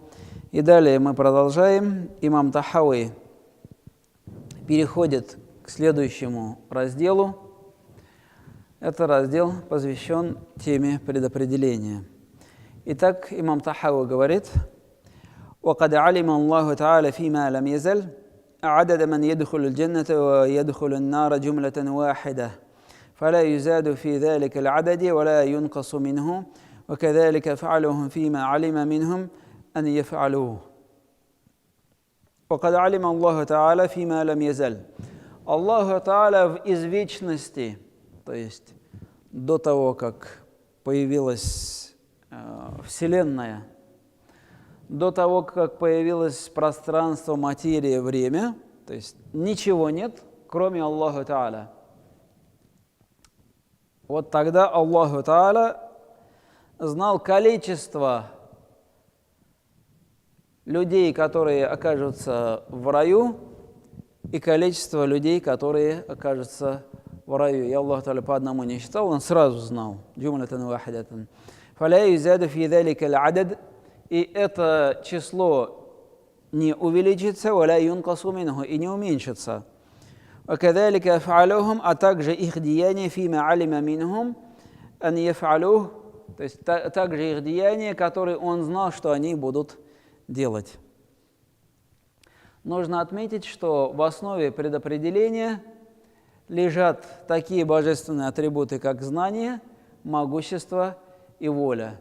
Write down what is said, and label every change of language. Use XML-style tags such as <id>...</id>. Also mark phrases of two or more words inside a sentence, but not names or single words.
<ru>И далее мы продолжаем. Имам Тахави переходит к следующему разделу. Это раздел посвящен теме предопределения. Итак, имам Тахави говорит:</ru> <ar>وَقَدْ عَلِمَ اللَّهُ تَعَالَى فِيمَا لَمْ يَزَلْ عدد من يدخل الجنة ويدخل النار جملة واحدة فلا يزاد في ذلك العدد ولا ينقص منه وكذلك فعلهم فيما علم منهم أن يفعلوه. وقد علم الله تعالى فيما لم يزل.</ar> <ru>Аллаху Та'аля из вечности, то есть до того, как появилась Вселенная, до того, как появилось пространство, материя, время, то есть ничего нет, кроме Аллаха Та'аля. Вот тогда Аллаху Та'аля знал количество людей, которые окажутся в раю, и количество людей, которые окажутся в раю. И Аллах Та'аля по одному не считал, он сразу знал.</ru> <ar>جملة واحدة. فلا يزاد في ذلك العدد.</ar> <ru>И это число не увеличится,</ru> <ar>ولا ينقص منه,</ar> <ru>и не уменьшится.</ru> <ar>وكذلك أفعالهم,</ar> <ru>а также их деяния,</ru> <ar>فيما علم منهم أن يفعلوه,</ar> <ru>то есть также их деяния, которые он знал, что они будут делать. Нужно отметить, что в основе предопределения лежат такие божественные атрибуты, как знание, могущество и воля.</ru>